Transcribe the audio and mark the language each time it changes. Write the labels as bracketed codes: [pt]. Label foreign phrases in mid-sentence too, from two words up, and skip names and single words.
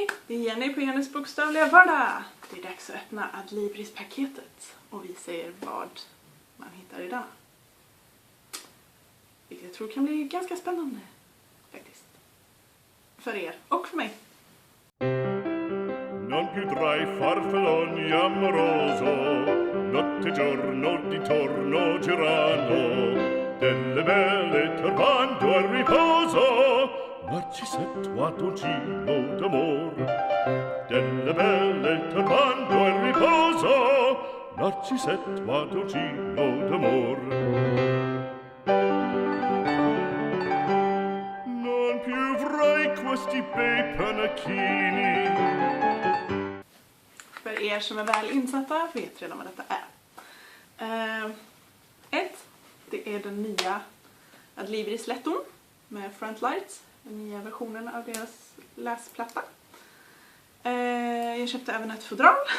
[sv] Jenny på Jennys bokstavliga vardag. Det är dags att öppna Adlibris-paketet och vi ser vad man hittar i denna. Vilket jag tror kan bli ganska spännande faktiskt. För er och för mig. [it] Non più tra i farfalloni amoroso, notte giorno di torno girano, delle belle turbando al riposo, Narcisetto Adolgino d'amor. Delle belle turbando al riposo, Narcisetto Adolgino d'amor. Non più avrai questi bei panacchini. [sv] För er som är väl insatta vet redan vad detta är. Det är den nya Adlibris Letton med frontlights. Den nya versionen av deras läsplatta. Jag köpte även ett fodral.